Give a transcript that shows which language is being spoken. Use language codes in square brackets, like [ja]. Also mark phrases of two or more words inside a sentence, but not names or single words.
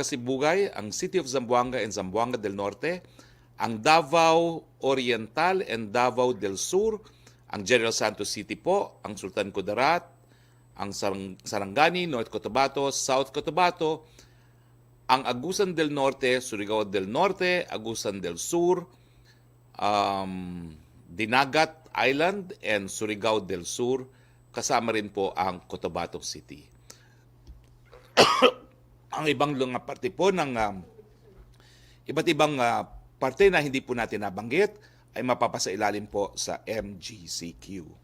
[tl] Sibugay, ang City of Zamboanga and Zamboanga del Norte, ang Davao Oriental and Davao del Sur, ang General Santos City po, ang Sultan Kudarat, ang Sarangani, North Cotabato, South Cotabato, ang Agusan del Norte, Surigao del Norte, Agusan del Sur, Dinagat Island, and Surigao del Sur, kasama rin po ang Cotabato City. Ang ibang mga parte po ng iba't ibang parte na hindi po natin nabanggit ay mapapasailalim po sa MGCQ.